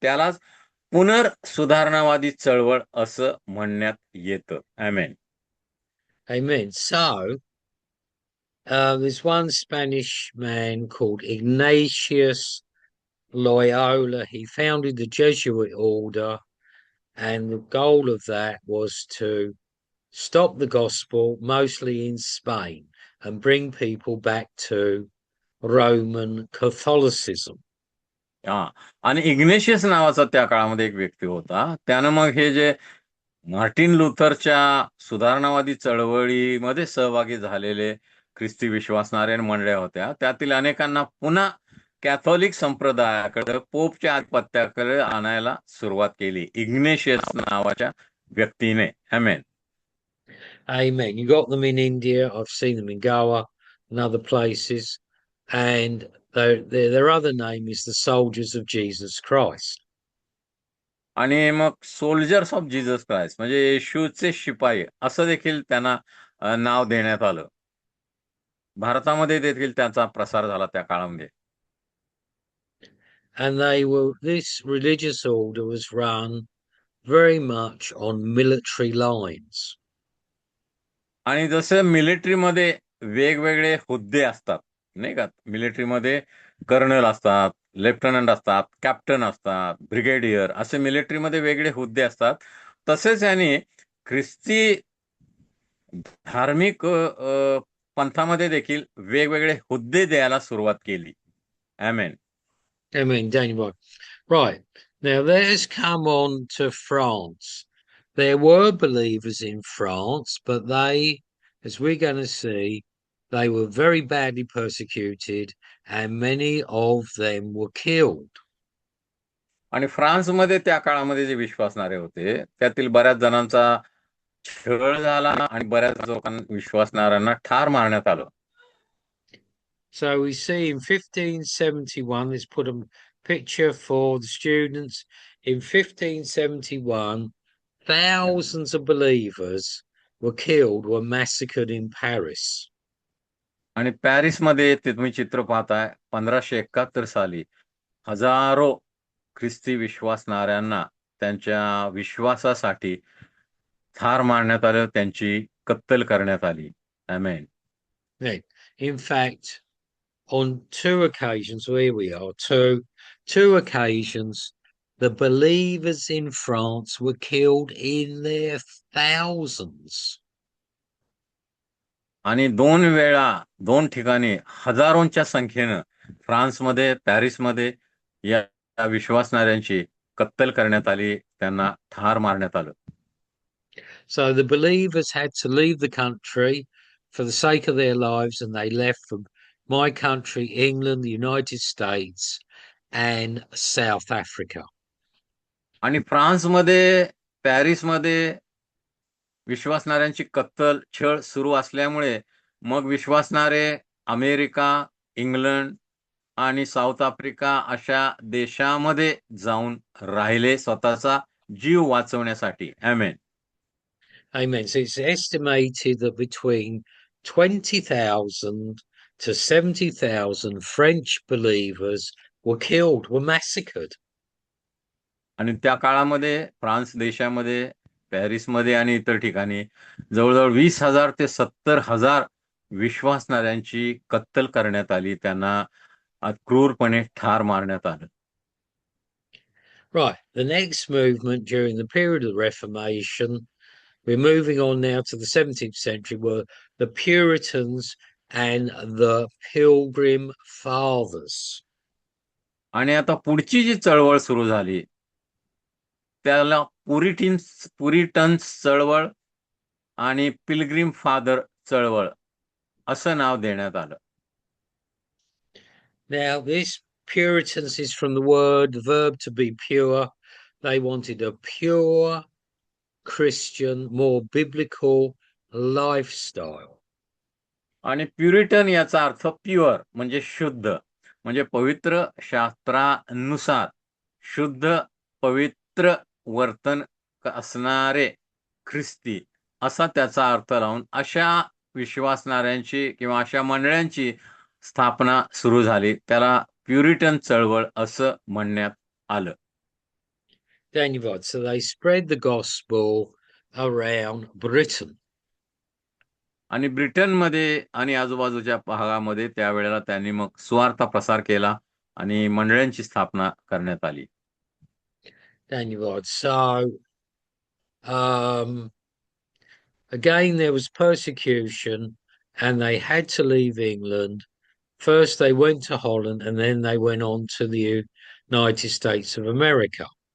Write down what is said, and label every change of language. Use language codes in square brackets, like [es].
[mr] त्यालाच पुनर्सुधारणावादी चळवळ असं म्हणण्यात येतं. आमेन. [en] Amen. So there's one Spanish man called Ignatius Loyola. He founded the Jesuit order, and the goal of that was to stop the gospel, mostly in Spain, and bring people back to Roman Catholicism. हा. [mr] आणि Ignatius नावाचा त्या काळामध्ये एक व्यक्ती होता. त्यानं मग हे जे मार्टिन लुथरच्या सुधारणावादी चळवळीमध्ये सहभागी झालेले ख्रिस्ती विश्वासणारे मंडळ्या होत्या, त्यातील अनेकांना पुन्हा कॅथोलिक संप्रदायाकडे पोपच्या आधिपत्याकडे आणायला सुरुवात केली इग्नेशियस नावाच्या व्यक्तीने. आमेन. [en] Amen. You got them in India. I've seen them in Goa and other places. And their other name is the Soldiers of Jesus Christ. [mr] आणि मग सोल्जर्स ऑफ जीसस क्राइस्ट म्हणजे येशूचे शिपाई असं देखील त्यांना नाव देण्यात आलं. भारतामध्ये देखील त्याचा प्रसार झाला त्या काळामध्ये. [en] And this religious order was run very much on military lines. [mr] आणि जसं मिलिटरीमध्ये वेगवेगळे हुद्दे असतात नाही का, मिलिटरीमध्ये कर्नल असतात, लेफ्टनंट असतात, कॅप्टन असतात, ब्रिगेडियर असे मिलिटरीमध्ये वेगळे हुद्दे असतात. तसेच यांनी ख्रिस्ती धार्मिक पंथामध्ये देखील वेगवेगळे हुद्दे द्यायला सुरुवात केली. आमेन. [en] Amen, Daniel. Right. Now let's come on to France. There were believers in France, but they, as we're going to see, they were very badly persecuted and many of them were killed. [mr] आणि फ्रान्समध्ये त्या काळामध्ये जे विश्वासणारे होते त्यातील बऱ्याच जणांचा छळ झाला आणि बऱ्याच लोकांना विश्वासणाऱ्यांना ठार मारण्यात आलं. [en] So we see in 1571, let's put a picture for the students. In 1571, thousands of believers were killed, were massacred in Paris. [mr] आणि पॅरिसमध्ये ते तुम्ही चित्र पाहताय 1571 साली हजारो ख्रिस्ती विश्वासणाऱ्यांना त्यांच्या विश्वासासाठी ठार मारण्यात आलं, त्यांची कत्तल करण्यात आली. आमेन. [en] In fact, on two occasions, where we are, two occasions, the believers in France were killed in their thousands. [mr] आणि 2 वेळा 2 ठिकाणी हजारोंच्या संख्येनं फ्रान्समध्ये, पॅरिसमध्ये या विश्वासणाऱ्यांची कत्तल करण्यात आली, त्यांना ठार मारण्यात आलं. [en] So the believers had to leave the country for the sake of their lives, and they left for my country, England, the United States, and South Africa. [mr] आणि फ्रान्समध्ये, पॅरिसमध्ये विश्वासणाऱ्यांची कत्तल, छळ सुरू असल्यामुळे मग विश्वासणारे अमेरिका, इंग्लंड आणि साऊथ आफ्रिका अशा देशामध्ये जाऊन राहिले स्वतःचा जीव वाचवण्यासाठी. आमेन. [en] Amen. So it's estimated that between 20,000 to 70,000 French believers were killed, were massacred. [mr] आणि त्या काळामध्ये फ्रान्स देशामध्ये, पॅरिसमध्ये आणि इतर ठिकाणी जवळजवळ 20,000 ते 70,000 विश्वासणाऱ्यांची कत्तल करण्यात आली. त्यांना क्रूरपणे ठार मारण्यात आलं. [en] Right. The next movement during the period of the Reformation, we're moving on now to the 17th century, were the Puritans and the Pilgrim Fathers. [mr] आणि आता पुढची जी चळवळ सुरू झाली त्याला पुरिटन्स चळवळ आणि पिलग्रिम फादर चळवळ असं नाव देण्यात आलं. [en] Now, this Puritans is from the verb to be pure. They wanted a pure Christian, more biblical lifestyle. [mr] आणि प्युरिटन याचा अर्थ प्युअर म्हणजे शुद्ध, म्हणजे पवित्र शास्त्रानुसार शुद्ध पवित्र वर्तन असणारे ख्रिस्ती असा त्याचा अर्थ लावून अशा विश्वासणाऱ्यांची किंवा अशा मंडळांची स्थापना सुरू झाली. त्याला प्युरिटन चळवळ असं म्हणण्यात आलं. [en] Daniel, so they spread the gospel around Britain. [mr] आणि ब्रिटनमध्ये आणि आजूबाजूच्या भागामध्ये त्यावेळेला त्यांनी मग सुवार्ता प्रसार केला आणि मंडळांची स्थापना करण्यात आली. [en] Daniel, so again there was persecution and they had to leave England. First they went to Holland and then they went on to the United States of America.